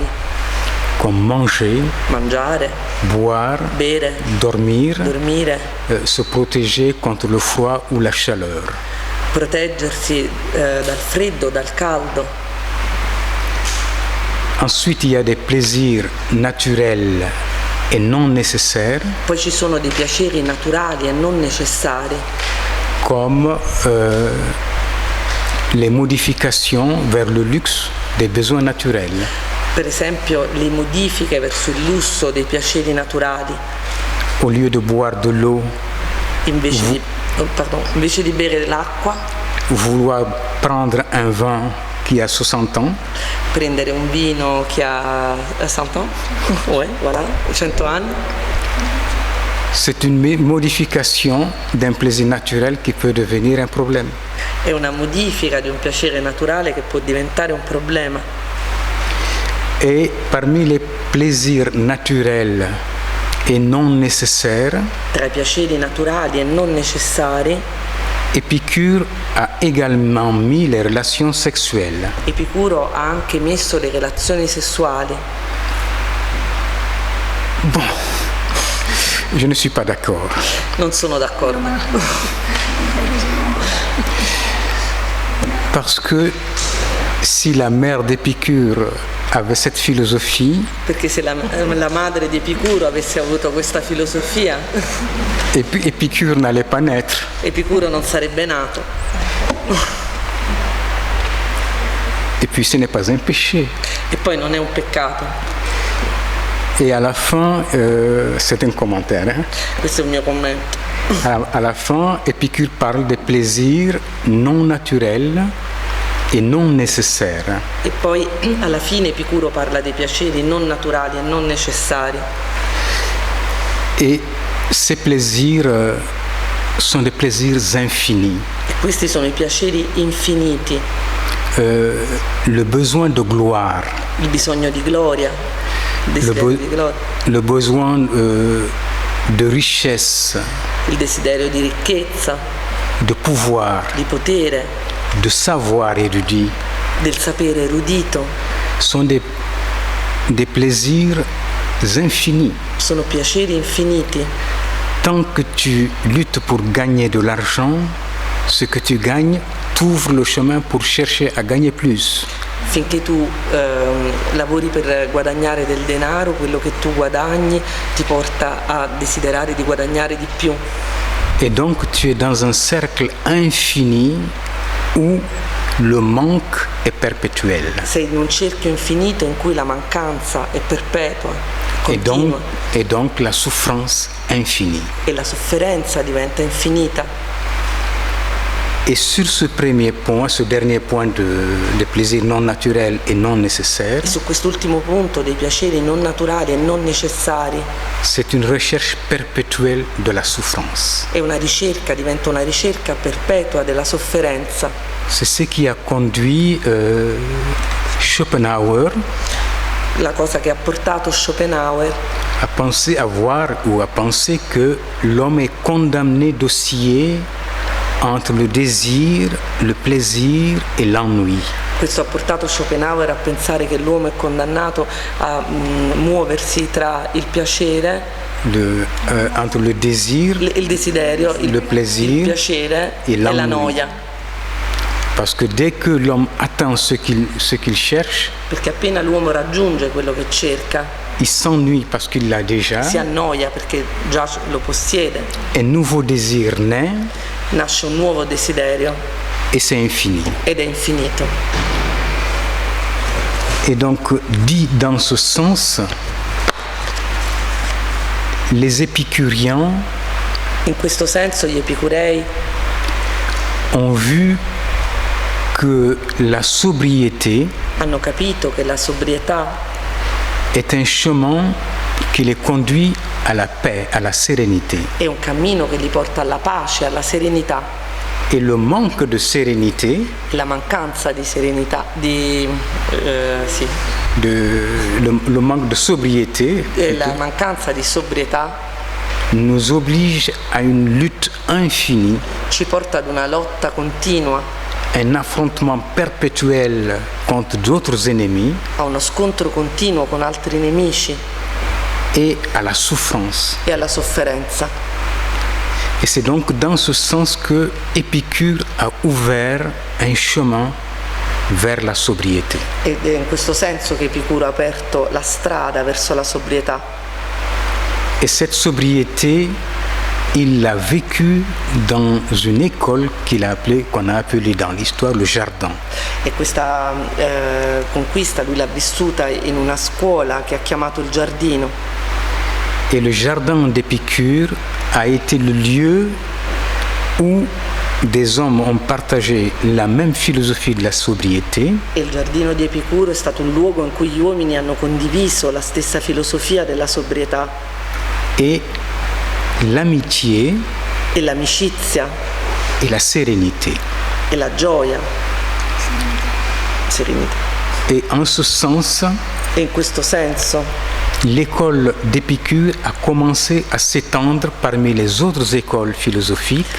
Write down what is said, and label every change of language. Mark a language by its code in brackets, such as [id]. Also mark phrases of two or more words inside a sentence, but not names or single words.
[fr] comme manger, [it] mangiare, [fr] boire, [it] bere, [fr] dormir, [it] dormire, [fr] se protéger contre le froid ou la chaleur. [it] proteggersi dal freddo, dal caldo. [fr] Ensuite, il y a des plaisirs naturels et non nécessaires, [it] Poi ci sono dei piaceri naturali e non necessari, [fr] comme les modifications vers le luxe des besoins naturels. [it] per esempio le modifiche verso il lusso dei piaceri naturali. [fr] Au lieu de boire de l'eau, [it] Invece di bere l'acqua, [fr] vouloir prendre un vin qui a 60 ans, [it] prendere un vino che ha 100 [fr] ans, ouais, voilà, [it] 100 anni, [fr] c'est une modification d'un plaisir naturel qui peut devenir un problème. [it] è una modifica di un piacere naturale che può diventare un problema. [fr] Et parmi les plaisirs naturels et non nécessaires, [it] Tra i piaceri naturali e non necessari, [fr] Épicure a également mis les relations sexuelles. [it] Epicuro ha anche messo le relazioni sessuali. [fr] Bon, je ne suis pas d'accord. [it] Non sono d'accordo. [fr] Parce que si la mère d'Épicure avait cette philosophie, [it] Perché se la madre di Epicuro avesse avuto questa filosofia, [fr] et puis Épicure n'allait pas naître. [it] Epicuro non sarebbe nato. [fr] Et puis ce n'est pas un péché. [it] E poi non è un peccato. [fr] Et à la fin, c'est un commentaire, hein. [it] Questo è il mio commento. [fr] À la fin, Épicure parle des plaisirs non naturels et non nécessaires. [it] E poi alla fine Epicuro parla dei piaceri non naturali e non necessari. [fr] Et ces plaisirs sont des plaisirs infinis. [it] E questi sono i piaceri infiniti, [fr] Le besoin de gloire, [it] il bisogno di gloria, il desiderio di gloria, [fr] le besoin de richesse, [it] il desiderio di ricchezza, [fr] de pouvoir, [it] di potere, [fr] de savoir érudit, [it] del sapere erudito, [fr] sont des plaisirs infinis. [it] sono piaceri infiniti. [fr] Tant que tu luttes pour gagner de l'argent, ce que tu gagnes t'ouvre le chemin pour chercher à gagner plus. [it] Finché tu lavori per guadagnare del denaro, quello che tu guadagni ti porta a desiderare di guadagnare di più. [fr] Et donc tu es dans un cercle infini où le manque est perpétuel. [it] Sei in un cerchio infinito in cui la mancanza è perpetua, continua, [fr] Et donc la souffrance infinie. [it] e la sofferenza diventa infinita. [fr] Et sur ce premier point, ce dernier point de plaisir non naturel et non nécessaire, [it] E su quest'ultimo punto dei piaceri non naturali e non necessari [fr] c'est une recherche perpétuelle de la souffrance. [it] è una ricerca, diventa una ricerca perpetua della sofferenza. [fr] C'est ce qui a conduit Schopenhauer [it] La cosa che ha portato Schopenhauer [fr] à penser que l'homme est condamné d'osciller entre le désir, le plaisir et l'ennui. [it] Questo ha portato Schopenhauer a pensare che l'uomo è condannato a muoversi tra il piacere, [fr] Entre le désir, [it] il desiderio, [fr] le plaisir [it] il piacere [fr] et [it] e la [fr] l'ennui. [it] noia. [fr] Parce que dès que l'homme atteint ce qu'il cherche, [it] Perché appena l'uomo raggiunge quello che cerca, [fr] il s'ennuie parce qu'il l'a déjà. [it] si annoia perché già lo possiede. [fr] Un nouveau désir naît [it] Nasce un nuovo desiderio [fr] et c'est infini. [it] ed è infinito. [fr] Et donc, dit dans ce sens, les épicuriens [it] In questo senso gli epicurei [fr] ont vu que la sobriété [it] hanno capito che la sobrietà [fr] est un chemin qui les conduit à la paix, à la sérénité. [it] è un cammino che li porta alla pace, alla serenità. [fr] Et le manque de sérénité, [it] La mancanza di serenità, [fr] le manque de sobriété, [it] la mancanza di sobrietà [fr] nous oblige à une lutte infinie, [it] ci porta ad una lotta continua, [fr] un affrontement perpétuel contre d'autres ennemis [it] a uno scontro continuo con altri nemici [fr] et à la souffrance. [it] e alla sofferenza. [fr] Et c'est donc dans ce sens que Épicure a ouvert un chemin vers la sobriété. [it] Ed è in questo senso che Epicuro ha aperto la strada verso la sobrietà. [fr] Et cette sobriété, il l'a vécue dans une école qu'on a appelée dans l'histoire le jardin. [it] E questa conquista lui l'ha vissuta in una scuola che ha chiamato il giardino. [fr] Et le jardin d'Épicure a été le lieu où des hommes ont partagé la même philosophie de la sobriété. [it] E il giardino di Epicuro è stato un luogo in cui gli uomini hanno condiviso la stessa filosofia della sobrietà. [fr] Et l'amitié [it] e l'amicizia [fr] et la sérénité. [it] e la gioia, serenità. [fr] Et en ce sens, [it] E in questo senso [fr] l'école d'Épicure a commencé à s'étendre parmi les autres écoles philosophiques.